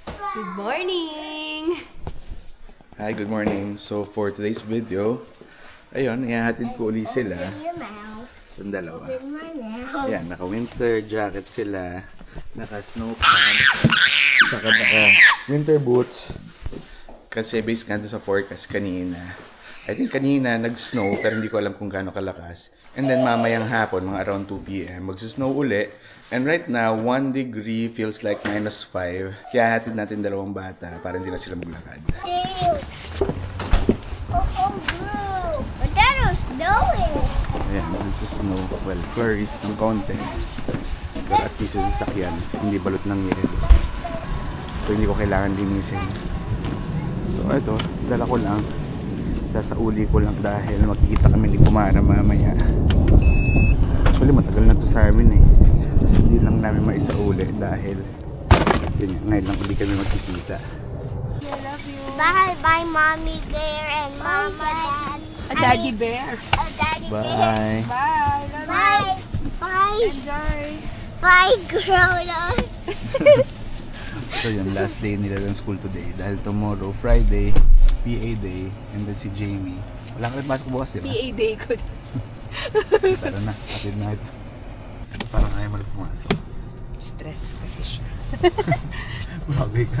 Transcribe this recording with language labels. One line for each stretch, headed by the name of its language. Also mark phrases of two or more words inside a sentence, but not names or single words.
English: Good morning! Hi, good morning. So for today's video, ayun,
Filipino: ihahatid ko ulit sila. Yung dalawa. Ayan, naka-
English: winter jacket
Filipino: sila, naka-
English: snow pants,
Filipino: saka naka-
English: winter boots.
Filipino: Kasi based nga doon sa forecast kanina,
English: I think
Filipino: kanina nag-snow pero hindi ko alam kung gaano kalakas.
English: And then
Filipino: mamayang hapon, mga around 2 p.m, magsusnow uli.
English: And right now, 1 degree feels like -5.
Filipino: Kaya hatid natin dalawang bata para hindi na sila maglakad. Ayan, magsusnow. Well, flurries ng konti. Pero at least yung sasakyan, hindi balot ng yelo. So hindi ko kailangan linisin. So ito, dala ko lang. Sasauli ko lang dahil makikita kami ni Kumara mamaya. Actually matagal na to sa amin eh. Hindi lang namin maisauli dahil yun, ngayon lang hindi kami magkikita.
English: I love you. Bye bye mommy bear and mama daddy. A daddy bear. A daddy Bye. bear. Bye! Bye. Bye. Enjoy! Bye grown up.
Filipino: So yun,
English: last day
Filipino: nila ng school today.
English: Dahil tomorrow, Friday, PA day, and then si Jamie.
Filipino: Wala ka rin pasok bukas, diba?
English: PA day
Filipino: ko. Tara na, atid na ito. Parang ayaw mo na pumasok. Stress kasi siya. Bagay ka.